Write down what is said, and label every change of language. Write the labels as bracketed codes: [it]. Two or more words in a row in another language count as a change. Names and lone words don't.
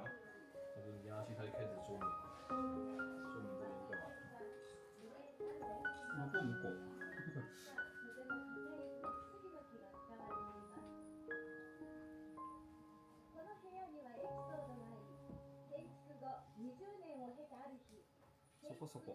[zh] 他说你压下去，他就开始说明，说明这边干嘛？那不能过。 [ja] この部屋にはエピソードがあり、建築後20年を経たある日、そこそこ。